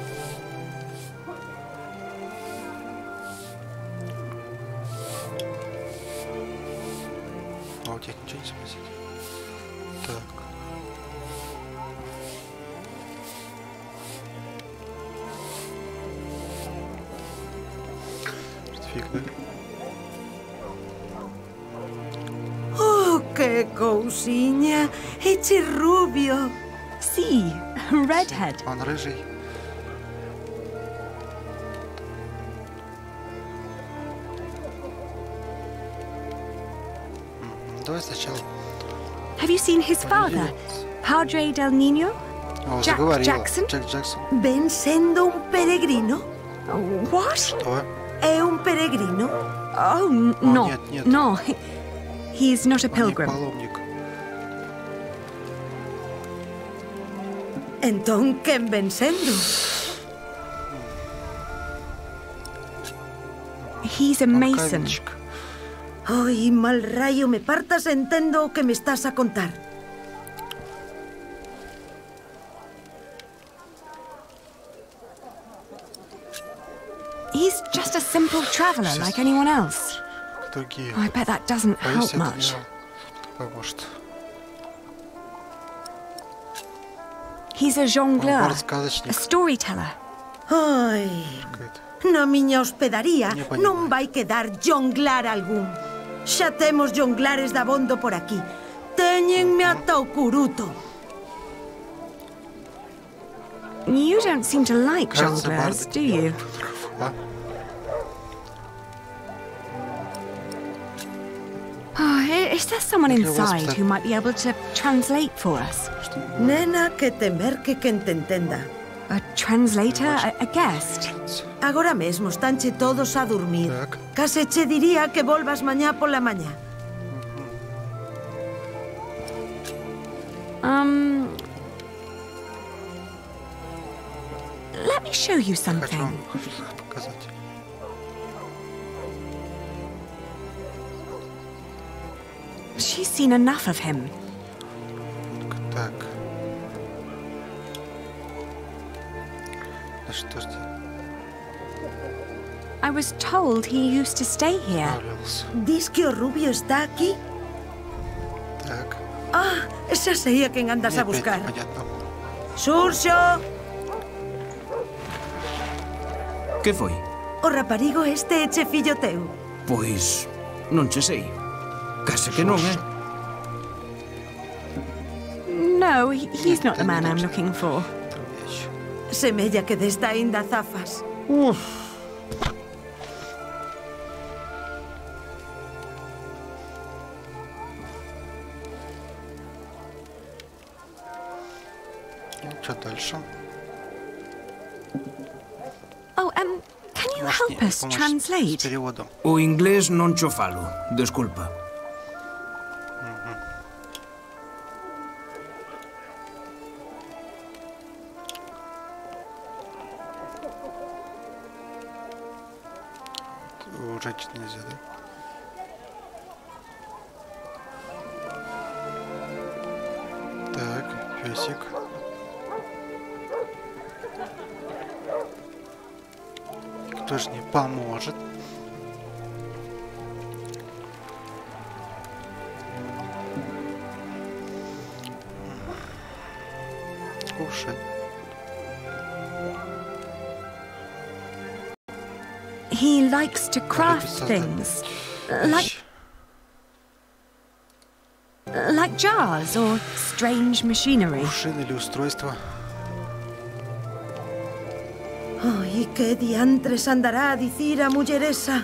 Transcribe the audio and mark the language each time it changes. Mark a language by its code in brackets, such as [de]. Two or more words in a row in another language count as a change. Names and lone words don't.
[ru] А у тебя ничего не спросить? Так. Фиг, да? [gl] Oh, que cousiña! Eche rubio! [en] See, redhead. [ru] Он рыжий. Давай сначала. [en] Have you seen his father, [es] Padre del Niño? Jack Jackson? Jack Jackson. [gl] Ven sendo un peregrino? [en] What? [ru] Что? [gl] É un peregrino? [en] Oh, no. [ru] Нет. [en] No, he's not a [ru] Он не [en] pilgrim. [ru] паломник. [gl] Entón, quen ven sendo? [en] He's a mason. [ru] Каменщик. [gl] Ai, mal rayo, me partas entendo o que me estás a contar. [en] He's just a simple traveler like anyone else. [ru] Другие. [en] I bet that doesn't help [ru] Боюсь, это [en] much. [ru] не поможет. [en] He's a jongleur, a [ru] Сказочник. [en] storyteller. [gl] Ai, [ru] Какой-то. [gl] na miña hospedaría [ru] Не понимаю. [gl] non vai quedar jonglar algún. Xa temos jonglares dabondo por aquí. Téñenme ata o curuto. [en] You don't seem to like [ru] Кажется, [en] jongleurs, [ru] барды. [en] do you? [ru] А? [en] Oh, Is there someone inside who might be able to translate for us? [gl] Nena, que temer que te entenda. [en] A translator? A guest? [gl] Agora mesmo estanche todos a dormir. Case che diría que volvas mañá pola mañá. [en] Let me show you something. She's seen enough of him. [ru] Так. [en] I was told he used to stay here. [gl] ¿Dis que o rubio está aquí? [ru] Так. [gl] Ah, esa sei a quen andas a buscar. Xurxo! Que foi? O raparigo este é che fillo teu? Pois, non che sei. Case que non, [en] No, he's not the man I'm looking for. [gl] Semella que desta aínda zafas. [ru] Что дальше? [en] Oh, can you help us translate? [gl] O inglés non cho falo, desculpa. [ru] Женщин нельзя, да? Так, песик. Кто ж не поможет? Кушай. [en] He likes to craft things, like jars or strange machinery. [ru] Машины или устройства. [gl] Ai, que diantres andará a dicir a muller esa?